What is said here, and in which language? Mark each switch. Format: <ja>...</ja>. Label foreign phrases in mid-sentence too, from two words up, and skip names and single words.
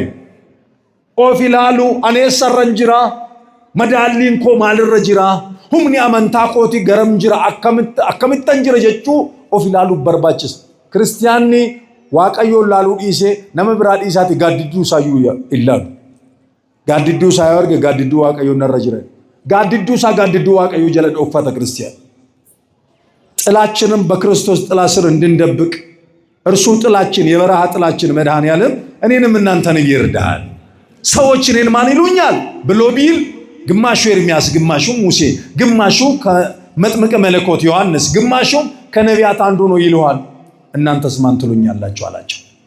<om>Of ilaalu aneessarran jira, madaalliin koo maalirra jira, humni amantaa kooti garam jira, akkamittan jira jechuu of ilaaluuf barbaachisa. Kiristiyaanni Waaqayyoon laaluu dhiisee nama biraa dhiisaati gaaddidduu isaayyuu ilaalu. Gaaddidduu isaa yoo arge gaaddidduu Waaqayyoon narra jira. Gaaddidduu isaa gaaddidduu Waaqayyoo jala dhoofata</om> <am>ክርስቲያን። ጥላችንን በክርስቶስ ጥላ ስር እንድንደብቅ እርሱ ጥላችን የበረሃ ጥላችን መድኃኔዓለም እኔንም እናንተን ይርዳል። ሰዎች እኔን ማን ይሉኛል ብሎ ቢል ግማሹ ኤርሚያስ፣ ግማሹ ሙሴ፣ ግማሹ ከመጥምቀ መለኮት ዮሐንስ፣ ግማሹ ከነቢያት አንዱ ነው ይለዋል። እናንተስ ማን ትሉኛላችሁ አላቸው።</am>